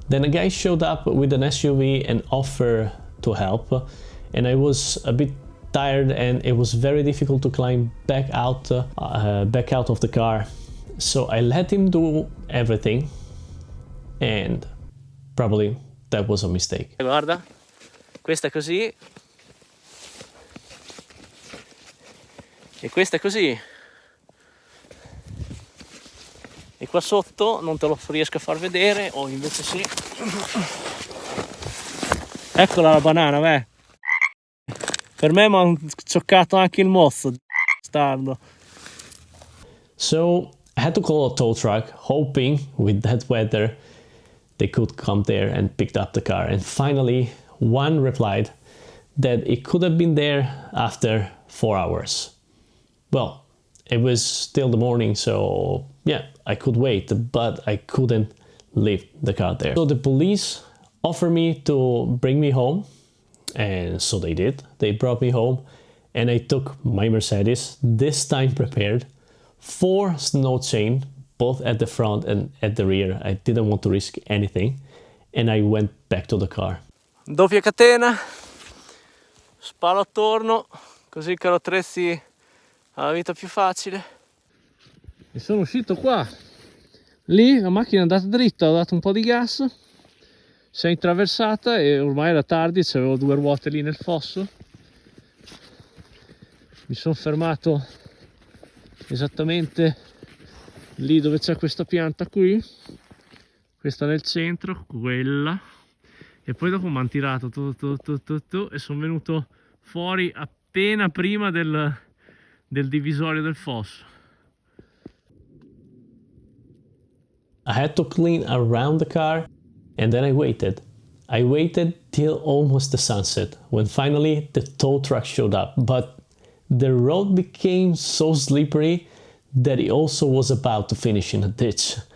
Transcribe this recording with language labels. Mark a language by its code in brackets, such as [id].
[en] Then a guy showed up with an SUV and offered to help, and I was a bit tired and it was very difficult to climb back out of the car. So I let him do everything, and probably that was a mistake. [it] Guarda, questa è così e questa è così, e qua sotto non te lo riesco a far vedere, o invece sì. Eccola la banana, beh. Per me mi ha cioccato anche il mozzo, bastardo. [en] So I had to call a tow truck, hoping with that weather they could come there and pick up the car. And finally, one replied that it could have been there after 4 hours. Well, it was still the morning, so yeah, I could wait, but I couldn't leave the car there. So the police offered me to bring me home, and so they did. They brought me home, and I took my Mercedes, this time prepared, 4 snow chain, both at the front and at the rear. I didn't want to risk anything, and I went back to the car. [it] Doppia catena, spalo attorno, così il carrozzerizzi ha la vita più facile. E sono uscito qua. Lì la macchina è andata dritta, ho dato un po' di gas, si è intraversata e ormai era tardi, c'avevo 2 ruote lì nel fosso. Mi sono fermato esattamente lì dove c'è questa pianta qui, questa nel centro, quella, e poi dopo mi hanno tirato tu, e sono venuto fuori appena prima del divisorio del fosso. [en] I had to clean around the car, and then I waited. I waited till almost the sunset, when finally the tow truck showed up, but the road became so slippery that it also was about to finish in a ditch.